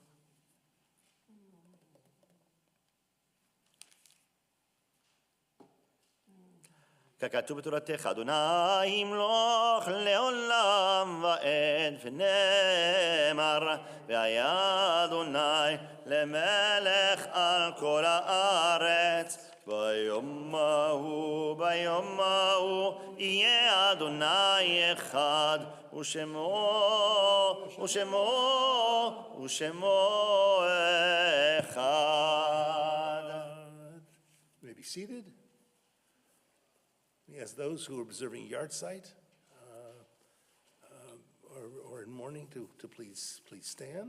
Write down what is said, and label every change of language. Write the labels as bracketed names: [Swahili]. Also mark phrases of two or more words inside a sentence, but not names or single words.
[Hebrew] ככתוב בתורתך, אדוני ימלוך לעולם ועד, ונאמר, והיה אדוני למלך על כל הארץ. ביום ההוא יהיה אדוני אחד, ושמו אחד. [English] May be seated. We ask those who are observing yard site or in mourning to please stand.